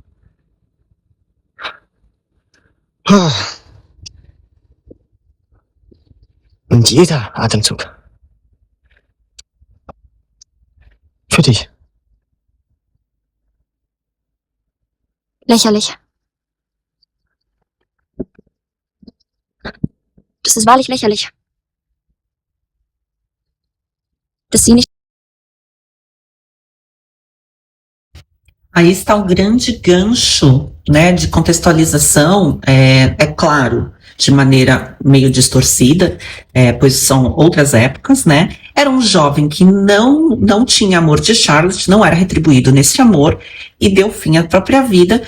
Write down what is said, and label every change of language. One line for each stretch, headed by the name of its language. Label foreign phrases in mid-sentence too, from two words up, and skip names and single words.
German: Und jeder Atemzug für dich. Lächerlich. Das ist wahrlich lächerlich. Dass sie nicht.
Portuguese: Aí está o grande gancho, né, de contextualização, claro, de maneira meio distorcida, pois são outras épocas, né? Era um jovem que não tinha amor de Charlotte, não era retribuído nesse amor e deu fim à própria vida.